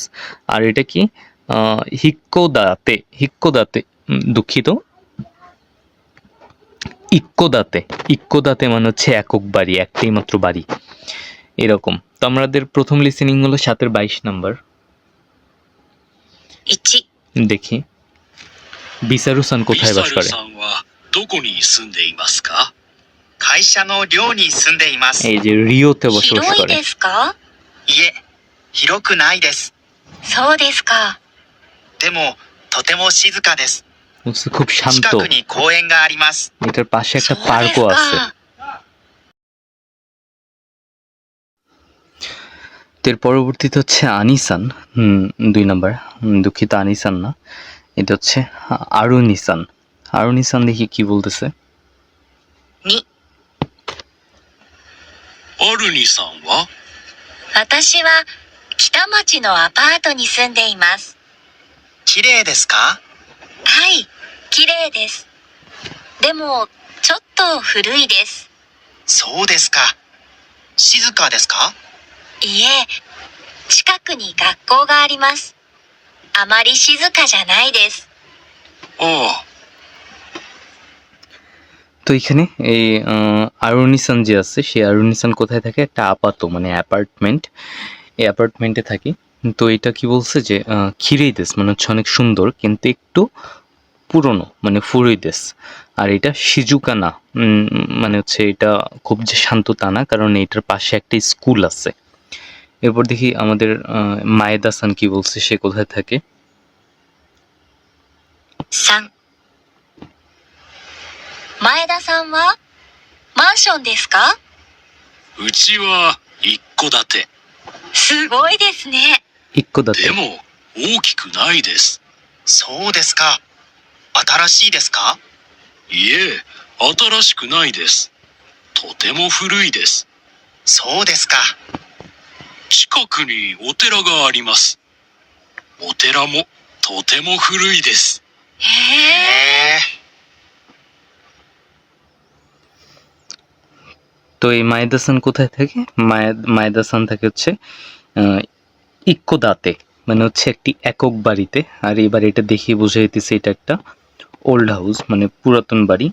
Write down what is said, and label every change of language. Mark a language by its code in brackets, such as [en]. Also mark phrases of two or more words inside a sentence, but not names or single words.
[bn] আর এটা কি হিক্কোদাতে দুঃখিত, ইক্কোদাতে মানে হচ্ছে একক বাড়ি, একটাই মাত্র বাড়ি এরকম। তো আমাদের প্রথম লিসেনিং হলো 7-এর 22 নম্বর। 1、 দেখি বিসারু সান [ja] ビ [bn] কোথায় [ja] サ [bn] বাস [ja] ル [bn] করে। [ja] さんはどこに住んでいますか？会社の寮に住んでいます。 [bn] এই যে রিওতে বসবাস [ja] 広い [bn] করে। [ja] ですか？いえ、広くないです。そうですか。でもとても静かです。 [bn] বলছে খুব শান্ত, [ja] 近くに公園があります。 [bn] এটার পাশে [ja] そ [bn] একটা [ja] うです [bn] পার্কও আছে। [ja] か。 [bn] এর পরবর্তীতে হচ্ছে আনিসান, 2 নাম্বার, দুঃখিত আনিসান না, এটা হচ্ছে আরুনিসান। আরুনি-সান দেখি কি বলতেছে। [ja] 2、アルニさんは私は北町のアパートに住んでいます。綺麗ですかはい、綺麗です。でも、ちょっと古いです。そうですか。静かですかいえ、近くに学校があります。あまり静かじゃないです。ああ、 [bn] তো এখানে এই আরুনি-সান যে আছে সেই আরুনি-সান কোথায় থাকে? একটা আপাতো মানে অ্যাপার্টমেন্ট, এই অ্যাপার্টমেন্টে থাকে। তো এটা কি বলছে যে [ja] 綺麗です [bn] মানে হচ্ছে অনেক সুন্দর কিন্তু একটু পুরনো মানে [ja] 古いです. [bn] আর এটা শিজুকা না, মানে হচ্ছে এটা খুব যে শান্ত তা না, কারণ এটার পাশে একটা স্কুল আছে। এরপর দেখি আমাদের মায়েদা-সান কি বলছে, সে কোথায় থাকে? [ja] 3、前田さんはマンションですか？うちは一戸建て。すごいですね。 ইক্কোদাতে। でも大きくないです。そうですか。新しいですかいえ、新しくないです。とても古いです。そうですか。近くにお寺があります。お寺もとても古いです。へえ。 [bn] তো এই মায়েদা-সান কোথায় থাকে? মায়েদা-সান থাকে হচ্ছে ইক্কোদাতে মানে হচ্ছে একটি একক বাড়িতে। আর এই বাড়িটা দেখে বোঝা যাইতেছে এটা একটা [en] old house [bn] মানে পুরাতন বাড়ি।